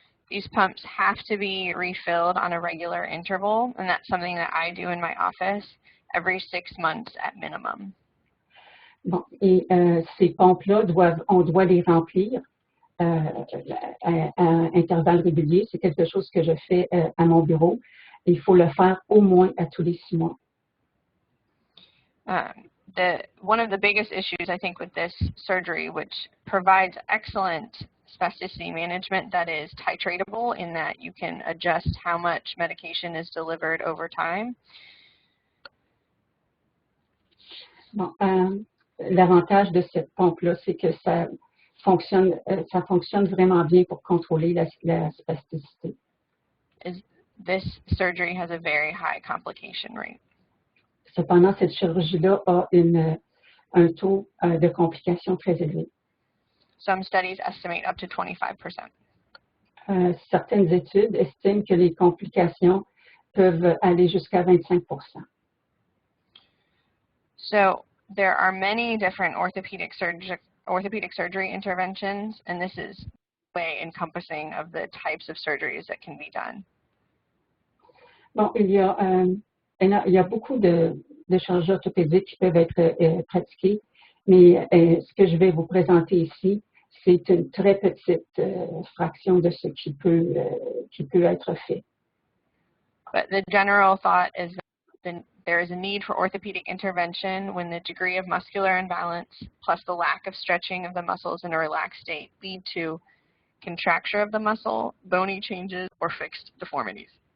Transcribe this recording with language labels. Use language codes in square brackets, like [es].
[en] These pumps have to be refilled on a regular interval, and that's something that I do in my office every 6 months at minimum. [fr] Bon, et ces pompes-là, on doit les remplir à intervalles réguliers. C'est quelque chose que je fais à mon bureau. Il faut le faire au moins à tous les 6 mois. [en] One of the biggest issues, I think, with this surgery, which provides excellent spasticity management that is titratable in that you can adjust how much medication is delivered over time. [fr] Bon, l'avantage de cette pompe-là, c'est que ça fonctionne vraiment bien pour contrôler la spasticité. [en] This surgery has a very high complication rate. [fr] Cependant, cette chirurgie-là a un taux de complications très élevé. [en] Some studies estimate up to 25%. [fr] Certaines études estiment que les complications peuvent aller jusqu'à 25%. [en] So there are many different orthopedic surgery interventions, and this is way encompassing of the types of surgeries that can be done. [fr] Bon, il y a beaucoup de chirurgies orthopédiques qui peuvent être pratiquées, mais ce que je vais vous présenter ici, c'est une très petite fraction de ce qui peut être fait. [en] But the general thought is that there is a need for orthopedic intervention when the degree of muscular imbalance plus the lack of stretching of the muscles in a relaxed state lead to contracture of the muscle, bony changes, or fixed deformities.